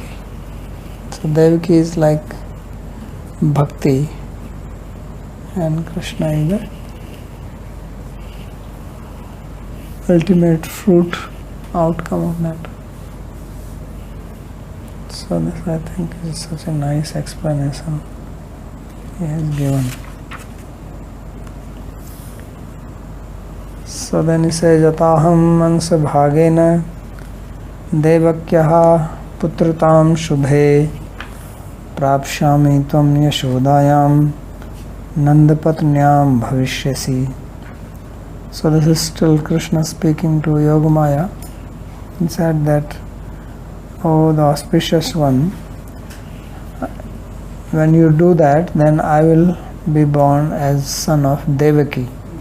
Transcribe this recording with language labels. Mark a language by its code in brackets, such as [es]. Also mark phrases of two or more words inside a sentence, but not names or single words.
[en] So Devaki is like bhakti, and Krishna is the ultimate fruit, outcome of that. So this, I think, is such a nice explanation he has given. So then he says, [sa] अथाहम् अंश भागेन देवक्याः पुत्रतां शुभे प्राप्स्यामि त्वं यशोदायां नन्दपत्न्यां भविष्यसि. [en] So this is still Krishna speaking to Yogamaya. He said that, oh, the auspicious one, when you do that, then I will be born as son of Devaki.